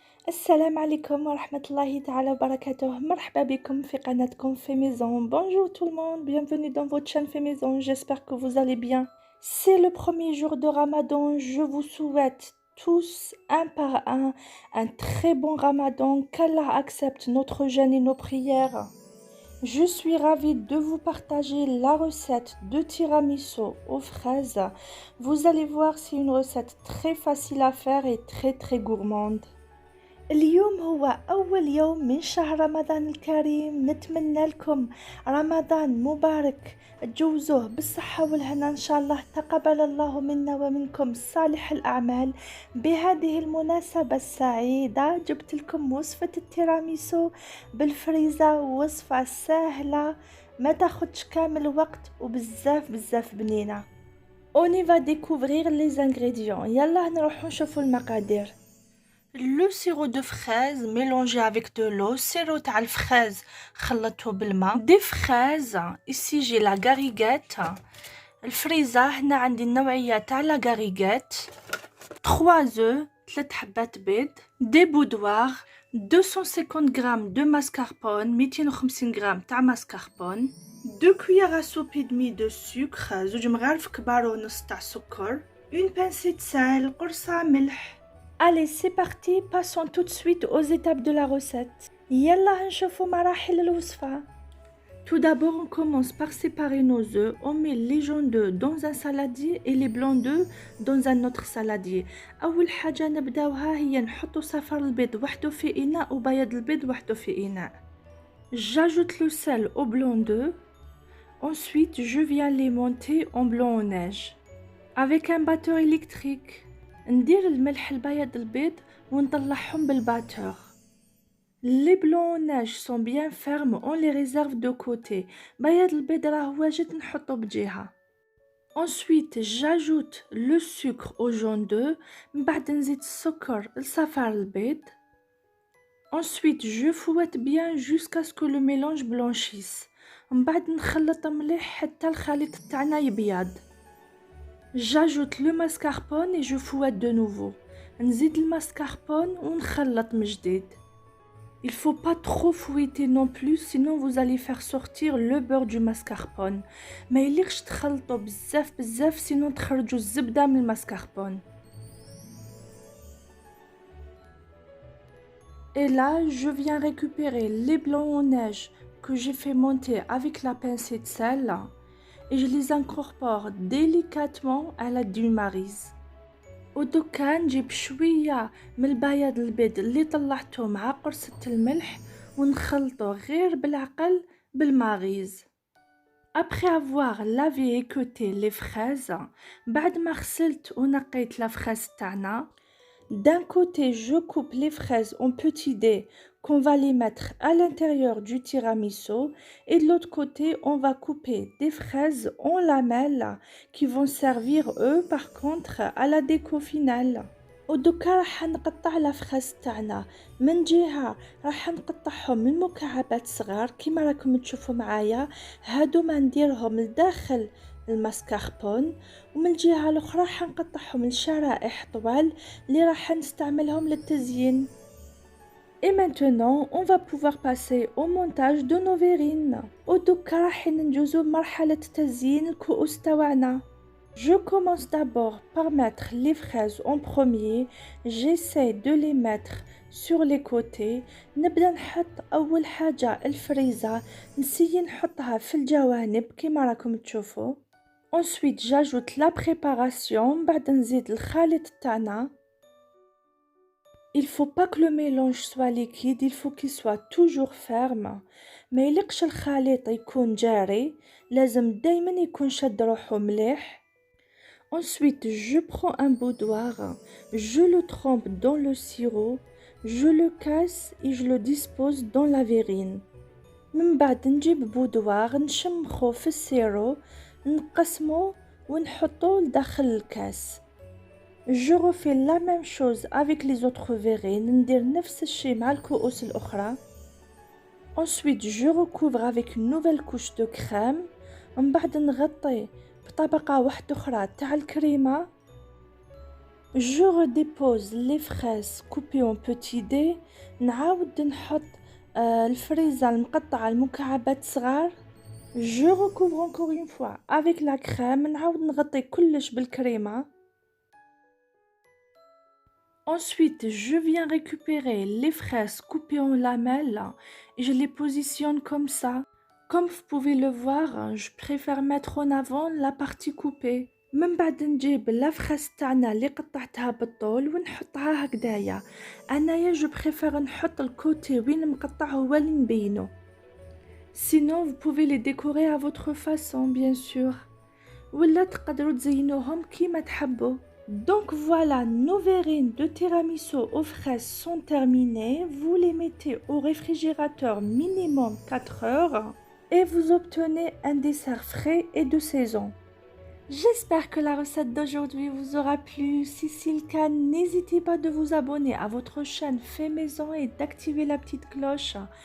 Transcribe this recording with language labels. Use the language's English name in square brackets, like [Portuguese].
[Arabic] السلام عليكم ورحمة الله تعالى وبركاته. مرحبا بكم في قناتكم Fait Maison. [French] Bonjour tout le monde, bienvenue dans votre chaîne Fait Maison. J'espère que vous allez bien. C'est le premier jour de Ramadan. Je vous souhaite tous un par un très bon Ramadan. Qu'Allah accepte notre jeûne et nos prières. Je suis ravie de vous partager la recette de tiramisu aux fraises. Vous allez voir, c'est une recette très facile à faire et très gourmande. [Arabic] اليوم هو أول يوم من شهر رمضان الكريم. نتمنى لكم رمضان مبارك، تجوزوه بالصحة والهنا إن شاء الله. تقبل الله منا ومنكم صالح الأعمال. بهذه المناسبة السعيدة جبت لكم وصفة التيراميسو بالفريزة، وصفة سهلة ما تاخدش كامل وقت وبزاف بنينة. [French] On y va découvrir les ingrédients. [Arabic] يلا نروحو نشوفو المقادير. [French] Le sirop de fraise mélangé avec de l'eau, sirop [Arabic] تاع الفراise خلطته بالماء. [French] Des fraises, ici j'ai la gariguette. [Arabic] الفريزة هنا عندي النوعية تاع لا gariguette. [French] 3 œufs [Arabic] 3 حبات بيض. [French] Des boudoirs, 250 g de mascarpone, [Arabic] 250 g تاع mascarpone. [French] 2 cuillères à soupe et demie de sucre, [Arabic] زوج مغارف كبار ونص تاع سكر. [French] Une pincée de sel, [Arabic] قرصة ملح. [French] Allez, c'est parti, passons tout de suite aux étapes de la recette. [Arabic] يلا نشوفوا مراحل الوصفة. [French] Tout d'abord, on commence par séparer nos œufs. On met les jaunes d'œufs dans un saladier et les blancs d'œufs dans un autre saladier. [Arabic] أول حاجة نبداوها هي نحطو صفار البيض وحده في إناء وبياض البيض وحده في إناء. [French] J'ajoute le sel au blanc d'œuf. Ensuite, je viens les monter en blanc en neige. Avec un batteur électrique. [Arabic] ندير الملح البياض البيض ونطلعهم بالباتور. [French] Les blancs en neige sont bien fermes, on les réserve de côté. [Arabic] بياض البيض راه واجد نحطو بجهة. [French] Ensuite, j'ajoute le sucre au jaune d'œuf. [Arabic] من بعد نزيد السكر لصفار البيض. [French] Ensuite, je fouette bien jusqu'à ce que le mélange blanchisse. [Arabic] من بعد نخلط مليح حتى الخليط تاعنا يبيض. [French] J'ajoute le mascarpone et je fouette de nouveau. [Arabic] نزيد الماسكاربون ونخلط من جديد. [French] Il faut pas trop fouetter non plus, sinon vous allez faire sortir le beurre du mascarpone. [Arabic] ما يليقش تخلطوا بزاف sinon تخرجوا الزبدة من الماسكاربون. [French] Et là, je viens récupérer les blancs en neige que j'ai fait monter avec la pincée de sel. Et je les incorpore délicatement à la dulmarise. [Arabic] ودوكا نجيب شوية من البياض البيض اللي طلعته مع قرصة الملح ونخلطه غير بالعقل بالماغيز. [French] Après avoir lavé et équeuté les fraises, [Arabic] بعد ما غسلت ونقيت la fraise تاعنا. [French] D'un côté, je coupe les fraises en petits dés qu'on va les mettre à l'intérieur du tiramisu et de l'autre côté, on va couper des fraises en lamelles qui vont servir eux par contre à la déco finale. [Arabic] ودوكا راح نقطع الفخاز تاعنا. من جهة راح نقطعهم من مكعبات صغار كيما راكم تشوفوا معايا. هادو ما نديرهم لداخل الماسكاربون، ومن الجهة الأخرى راح نقطعهم لشرائح طوال اللي راح نستعملهم للتزيين. [French] Et maintenant, on va pouvoir passer au montage de nos verrines. [Arabic] ودوكا راح ننجزو بمرحلة تزيين الكؤوس تاعنا. [French] Je commence d'abord par mettre les fraises en premier. J'essaie de les mettre sur les côtés. [Arabic] نبدأ نحط أول حاجة الفريزة، نسيي نحطها في الجوانب كيما راكم تشوفوا. [French] Ensuite, j'ajoute la préparation. [Arabic] بعد نزيد الخليط تاعنا. [French] Il faut pas que le mélange soit liquide, il faut qu'il soit toujours ferme. [Arabic] ما يليقش الخليط يكون جاري، لازم دايما يكون شد روحو مليح. [French] Ensuite, je prends un boudoir, je le trempe dans le sirop, je le casse et je le dispose dans la verrine. [Arabic] من بعد نجيب بودوار نشمخو في السيرو، نقسمو ونحطو لداخل الكاس. [French] Je refais la même chose avec les autres verrines. [Arabic] ندير نفس الشي مع الكؤوس الأخرى. [French] Ensuite, je recouvre avec une nouvelle couche de crème. [Arabic] من بعد نغطي بطبقة واحدة أخرى تاع الكريمة. [French] Je redépose les fraises coupées en petits dés. [Arabic] نعاود نحط الفريزة المقطعة المكعبات صغار. [French] Je recouvre encore une fois avec la crème. [Arabic] نعاود نغطي كلش بالكريمة. [French] Ensuite, je viens récupérer les fraises coupées en lamelles et je les positionne comme ça. Comme vous pouvez le voir, je préfère mettre en avant la partie coupée. [Arabic] من بعد نجيب لا فراس تاعنا اللي قطعتها بالطول ونحطها هكذايا. انايا جو بريفير نحط الكوتي وين مقطع هو اللي نبينو. [French] Sinon, vous pouvez les décorer à votre façon, bien sûr. [Arabic] ولا تقدروا تزينوهم كيما تحبوا. [French] Donc voilà, nos verrines de tiramisu aux fraises sont terminées. Vous les mettez au réfrigérateur minimum 4 heures et vous obtenez un dessert frais et de saison. J'espère que la recette d'aujourd'hui vous aura plu. Si c'est le cas, n'hésitez pas de vous abonner à votre chaîne Fait Maison et d'activer la petite cloche.